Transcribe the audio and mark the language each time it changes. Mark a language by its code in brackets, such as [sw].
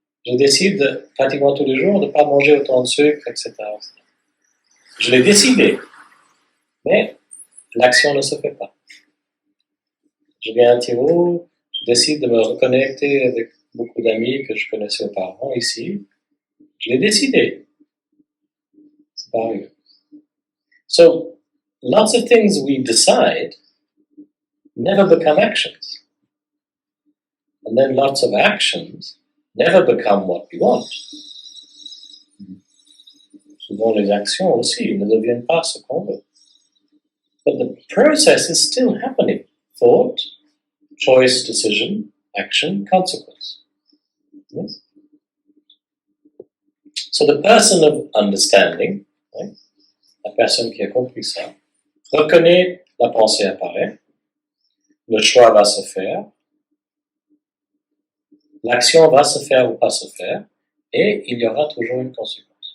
[fr] Je décide pratiquement tous les jours de ne pas manger autant de sucre, etc. Je l'ai décidé. Mais l'action ne se fait pas. Je viens à Tiru, je décide de me reconnecter avec beaucoup d'amis que je connaissais auparavant ici. Je l'ai décidé. C'est pas arrivé. [en] So, lots of things we decide never become actions. And then lots of actions never become what we want. [fr] Souvent les actions aussi ne deviennent pas ce qu'on veut. [en] But the process is still happening. Thought, choice, decision, action, consequence. Yes? So the person of understanding, right, [fr] la personne qui a compris ça, reconnaît la pensée apparaît, le choix va se faire, l'action va se faire ou pas se faire, et il y aura toujours une conséquence.